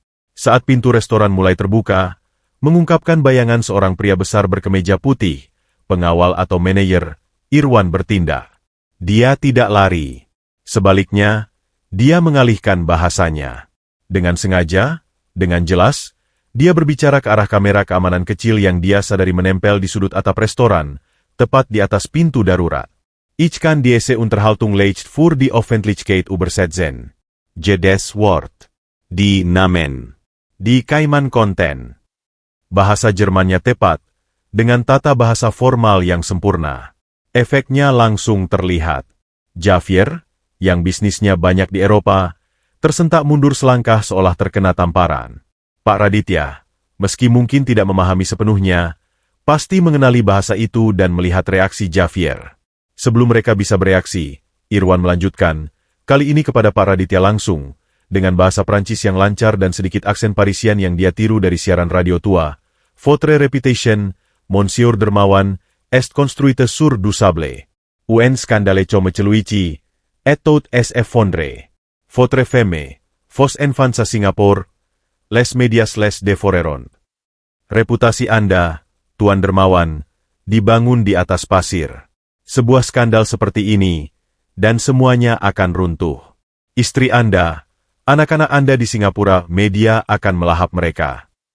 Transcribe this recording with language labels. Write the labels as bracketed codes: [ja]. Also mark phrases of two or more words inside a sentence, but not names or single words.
[id] Saat pintu restoran mulai terbuka, mengungkapkan bayangan seorang pria besar berkemeja putih, pengawal atau manajer, Irwan bertindak. Dia tidak lari. Sebaliknya, dia mengalihkan bahasanya. Dengan sengaja, dengan jelas, dia berbicara ke arah kamera keamanan kecil yang dia sadari menempel di sudut atap restoran, tepat di atas pintu darurat. [de] Ich kann diese Unterhaltung leicht für die Öffentlichkeit übersetzen. Jedes Wort. Die Namen. Die Kaiman Konten. [id] Bahasa Jermannya tepat, dengan tata bahasa formal yang sempurna. Efeknya langsung terlihat. Javier, yang bisnisnya banyak di Eropa, tersentak mundur selangkah seolah terkena tamparan. Pak Raditya, meski mungkin tidak memahami sepenuhnya, pasti mengenali bahasa itu dan melihat reaksi Javier. Sebelum mereka bisa bereaksi, Irwan melanjutkan, kali ini kepada Pak Raditya langsung, dengan bahasa Prancis yang lancar dan sedikit aksen Parisian yang dia tiru dari siaran radio tua. [fr] Votre réputation, Monsieur Dermawan, est construite sur du sable. Un scandale comme celui-ci, et tout est effondré. Votre femme, vos enfants à Singapore, les medias les devoreron. [id] Reputasi Anda, Tuan Dermawan, dibangun di atas pasir. Sebuah skandal seperti ini, dan semuanya akan runtuh. Istri Anda, anak-anak Anda di Singapura, media akan melahap mereka.